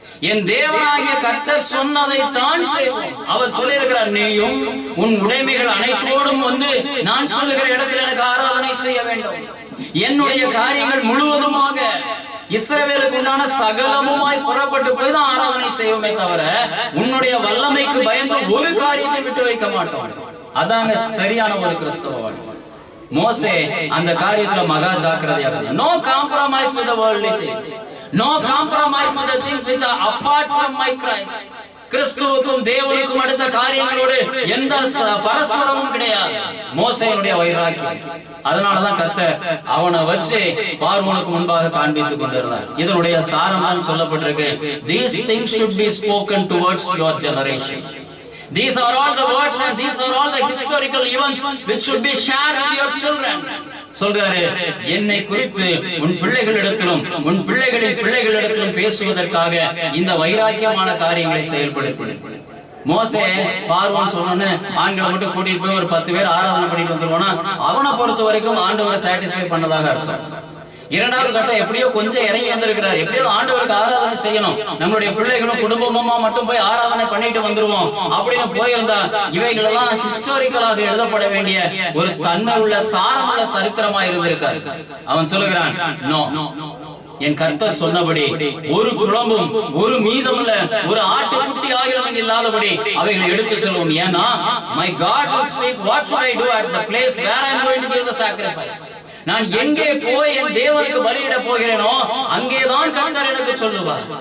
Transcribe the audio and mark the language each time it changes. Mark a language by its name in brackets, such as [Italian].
[Tamil] என் தேவனாகிய கர்த்தர் சொன்னதை தான் செய்வோம். அவர் சொல்லி இருக்கிறார், நீயும் உன் உடைமைகள் அனைத்தோடும் நான் சொல்லுகிற இடத்தில் எனக்கு ஆராதனை செய்ய வேண்டும். என்னுடைய காரியங்கள் முழுவதுமாக இஸ்ரவேலுக்கு உண்டான சகலமுமாய் புறப்பட்டு போய் தான் ஆராதனை செய்வோமே தவிர உன்னுடைய வல்லமைக்கு பயந்து ஒரு காரியத்தை விட்டு வைக்க மாட்டோம். அதாங்க சரியான ஒரு கிறிஸ்தவ வாழ்க்கை. மோசே அந்த காரியத்துல மகா ஜாக்கிரதையாக, [English] no compromise with the worldly things, no compromise with the things which are apart from my Christ. [Tamil] கிறிஸ்துவுக்கும் தேவனுக்கும் அடுத்த காரியங்களோடு எந்த பரஸ்பரமும் கிடையாது. மோசேயுடைய வைராக்கியம். அதனாலதான் கர்த்தர் அவனை வச்சு பார்வோனுக்கு முன்பாக காண்பித்துக் கொண்டிருந்தார். இதனுடைய சாரம் சொல்லப்பட்டிருக்கு, [English] these things should be spoken towards your generation. These are all the words and these are all the historical events which should be shared with your children. [Tamil] சொல்றாரு, என்னை குறித்து உன் பிள்ளைகளிடத்திலும் உன் பிள்ளைகளின் பிள்ளைகளிடத்திலும் பேசுவதற்காக இந்த வைராக்கியமான காரியங்களை செயல்படுத்தி. மோசே பார்வோன் சொன்னோன்னு ஆண்களை மட்டும் கூட்டிட்டு போய் ஒரு 10 பேர் ஆராதனை பண்ணிட்டு வந்துருவோம்னா அவனை பொறுத்த வரைக்கும் ஆண்டவரை சாட்டிஸ்ஃபை பண்ணதாக அர்த்தம். இரண்டாவது கட்டம் எப்படியோ கொஞ்சம் இறங்கி வந்திருக்கிறார், எப்படியோ ஆண்டவருக்கு ஆராதனை செய்யணும், நம்மளுடைய பிள்ளைகளும் குடும்பமா மட்டும் போய் ஆராதனை பண்ணிட்டு வந்துருவோம் அப்படின்னு போயிருந்தா இவைகளெல்லாம் ஹிஸ்டாரிக்கலாக எழுதப்பட வேண்டிய ஒரு தன்மை உள்ள சாரமுள்ள சரித்திரமா இருந்திருக்காரு. அவன் சொல்லுகிறான், நோ, என் கர்த்தர் சொன்னபடி ஒரு குழம்பும் ஒரு மீதமுள்ள ஒரு ஆட்டுக்குட்டி ஆகியவங்க இல்லாதபடி அவைகளை எடுத்து செல்வோம். [English] ஏன்னா my God will speak what should I do at the place where I am going to give the sacrifice. [Tamil] நான் எங்கே போய் என் தேவனுக்கு பலியிட போகிறேனோ அங்கேதான் கர்த்தர் எனக்கு சொல்லுவார்.